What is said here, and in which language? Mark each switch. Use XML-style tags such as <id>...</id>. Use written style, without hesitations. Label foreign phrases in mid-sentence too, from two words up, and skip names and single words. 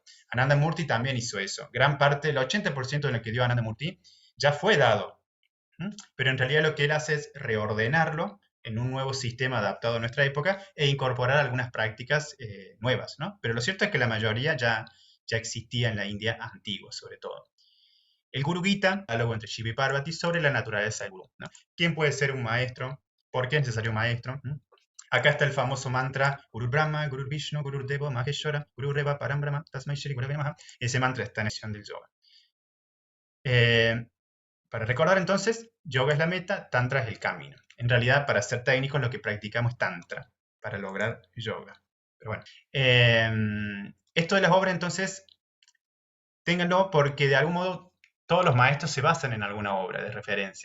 <es>Ananda Murti también hizo eso. Gran parte, el 80% de lo que dio Ananda Murti ya fue dado, pero en realidad lo que él hace es reordenarlo en un nuevo sistema adaptado a nuestra época e incorporar algunas prácticas nuevas, ¿no? Pero lo cierto es que la mayoría ya existía en la India antigua, sobre todo. El Guru Gita, diálogo entre Shiva y Parvati sobre la naturaleza del Guru, ¿no? ¿Quién puede ser un maestro? ¿Por qué es necesario un maestro? Acá está el famoso mantra</es> <sa>गुरु ब्रह्मा गुरु विष्णु गुरु देव महेश्वर गुरु रेव परम ब्रह्म तस्मै श्री गुरवे नमः.</sa> <es>Ese mantra está en la sesión del yoga. Para recordar entonces, yoga es la meta, tantra es el camino. En realidad, para ser técnicos, lo que practicamos es tantra, para lograr yoga. Pero bueno, esto de las obras entonces, ténganlo porque de algún modo todos los maestros se basan en alguna obra de referencia.</es>